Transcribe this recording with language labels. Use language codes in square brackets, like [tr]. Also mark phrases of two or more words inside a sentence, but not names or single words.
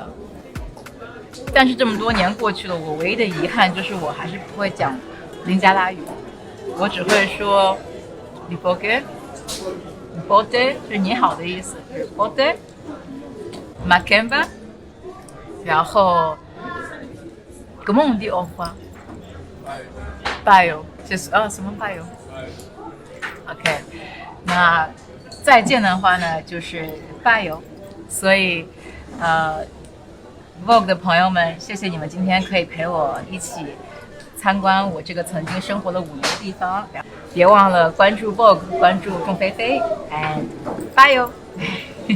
[zh] 但是这么多年过去了，我唯一的遗憾就是我还是不会讲林加拉语，我只会说 Vogue， 就是你好的意思，是 Vogue， Makemba， 然后。 [fr] Comment on dit au revoir? [zh] Bye. 就是什么 bye? OK， 那再见的话呢，就是 bye。所以Vogue 的朋友们，谢谢你们今天可以陪我一起参观我这个曾经生活了5年的地方。别忘了关注 Vogue， 关注仲菲菲 ， [en] and bye。